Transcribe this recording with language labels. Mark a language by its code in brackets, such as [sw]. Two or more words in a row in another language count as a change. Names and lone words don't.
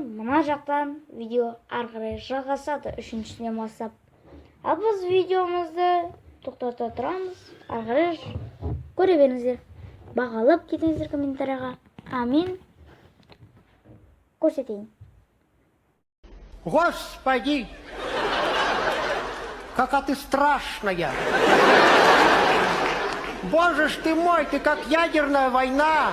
[kk] Мына жақтан видео арғарай жағасады үшіншісіне бастап. Ал біз видеомызды тоқтата тұрамыз. Арғарай көре беріңіздер. Бағалап кетіңіздер комментарийға. Амин. Көрсетейін. [ru] Господи, какая ты страшная! Боже ж ты мой, ты как ядерная война!